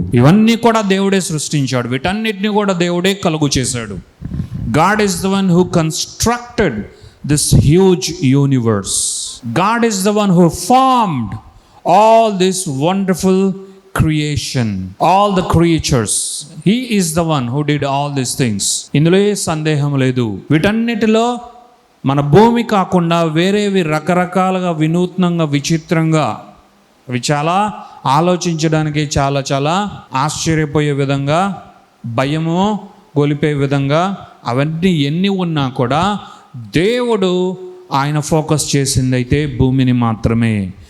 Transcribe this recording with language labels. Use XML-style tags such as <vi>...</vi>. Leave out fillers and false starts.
<te>ఇవన్నీ కూడా దేవుడే సృష్టించాడు, వీటన్నిటిని కూడా దేవుడే కలుగు చేశాడు.</te> <en>God is the one who constructed this huge universe. God is the one who formed all this wonderful creation, all the creatures. He is the one who did all these things.</en> <te>ఇందులో ఏ సందేహం లేదు. వీటన్నిటిలో మన భూమి కాకుండా వేరేవి రకరకాలుగా వినూత్నంగా విచిత్రంగా అవి చాలా ఆలోచించడానికి చాలా చాలా ఆశ్చర్యపోయే విధంగా, భయము గొలిపే విధంగా అవన్నీ ఎన్ని ఉన్నా కూడా దేవుడు ఆయన ఫోకస్ చేసిందైతే భూమిని మాత్రమే.</te>